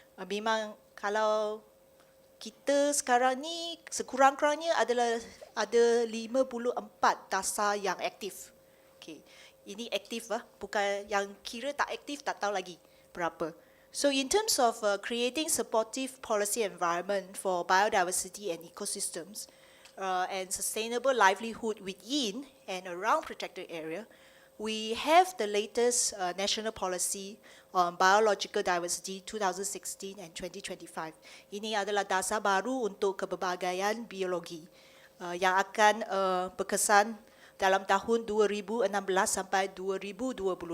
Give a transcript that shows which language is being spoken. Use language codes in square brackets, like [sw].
[ms] Memang kalau kita sekarang ni sekurang-kurangnya adalah ada 54 dasar yang aktif. Okay. Ini aktif bukan yang kira tak aktif tak tahu lagi berapa. [en] So in terms of creating supportive policy environment for biodiversity and ecosystems and sustainable livelihood within and around protected area, we have the latest national policy on biological diversity 2016 and 2025. [ms] Ini adalah dasar baru untuk keberbagaian biologi yang akan berkesan dalam tahun 2016 sampai 2025.